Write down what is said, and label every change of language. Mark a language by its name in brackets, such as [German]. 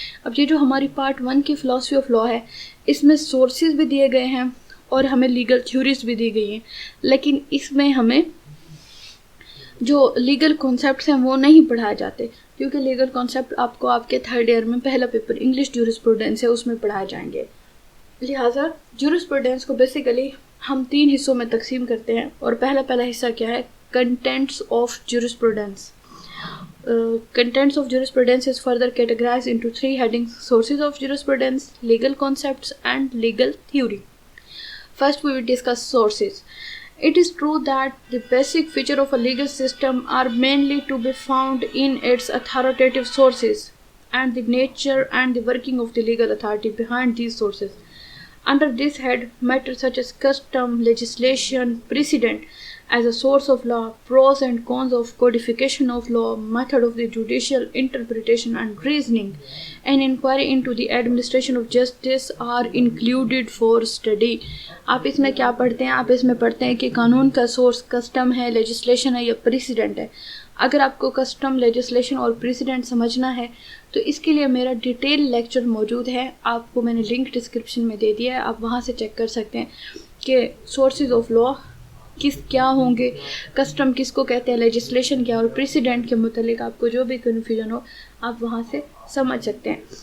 [Urdu] اب یہ جو ہماری پارٹ 1 کی فلاسفی آف لا ہے اس میں سورسز بھی دیے گئے ہیں اور ہمیں لیگل تھیوریز بھی دی گئی ہیں, لیکن اس میں ہمیں جو لیگل کانسیپٹس ہیں وہ نہیں پڑھائے جاتے, کیونکہ لیگل کانسیپٹ آپ کو آپ کے 3rd ایئر میں پہلا پیپر انگلش جورسپروڈنس ہے اس میں پڑھائے جائیں گے. لہٰذا جورسپروڈنس کو بیسیکلی ہم 3 حصوں میں تقسیم کرتے ہیں, اور پہلا حصہ کیا ہے, contents of jurisprudence. [English] Contents of jurisprudence is further categorized into 3 headings: sources of jurisprudence, legal concepts, and legal theory. First, we will discuss sources. It is true that the basic feature of a legal system are mainly to be found in its authoritative sources and the nature and the working of the legal authority behind these sources. Under this head, matters such as custom, legislation, precedent as a source of law, pros and cons of codification of law, method of the judicial interpretation and reasoning, and inquiry into the administration of justice are included for study. [Urdu] آپ اس میں کیا پڑھتے ہیں, آپ اس میں پڑھتے ہیں کہ قانون کا سورس کسٹم ہے, لیجسلیشن ہے یا پریسیڈنٹ ہے. اگر آپ کو کسٹم, لیجسلیشن اور پریسیڈنٹ سمجھنا ہے تو اس کے لیے میرا ڈیٹیل لیکچر موجود ہے, آپ کو میں نے لنک ڈسکرپشن میں دے دیا ہے, آپ وہاں سے چیک کر سکتے ہیں کہ سورسز آف لا کیا ہوں گے, کسٹم کس کو کہتے ہیں, لیجسلیشن کیا, اور پریسیڈنٹ کے متعلق آپ کو جو بھی کنفیوژن ہو آپ وہاں سے سمجھ سکتے ہیں.